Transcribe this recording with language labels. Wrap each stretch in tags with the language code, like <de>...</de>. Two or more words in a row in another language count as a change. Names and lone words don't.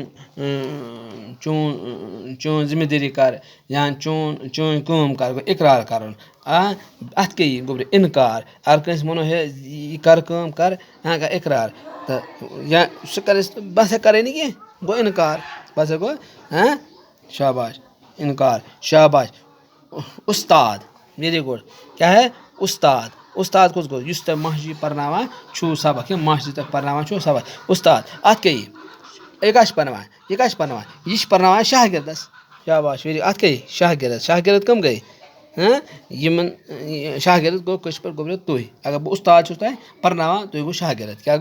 <ks>چون ذمہٕ دٲری کر یا چٲنۍ کٲم کر اقرار کرُن اتھ کیاہ یی گوٚبرِ انکار اگر کٲنٛسہِ ونو ہے یہِ کر کٲم کر اقرار تہٕ یا سُہ کرِ بہٕ ہسا کرے نہٕ کینٛہہ گوٚو انکار بہٕ ہسا گوٚو شاباش انکار شاباش استاد</ks> <en>very good</en> <ks>کیا ہے استاد کُس گوٚو یُس تۄہہِ ماسٹری پرناوان چھُو سبق یہِ ماسٹری تۄہہِ پرناوان چھُو سبق استاد اتھ کیاہ یی یہِ کیاہ چھُ پرناوان یہِ چھُ پرناوان شاگردس شاباش ویری اتھ کیاہ یی شاگرد کم گٔے یِمن شاگرد گوٚو کٲشِر پٲٹھۍ گوٚبرِ تُہۍ اگر بہٕ استاد چھُس تۄہہِ پرناوان تُہۍ گوٚو شاگرد کیاہ</ks>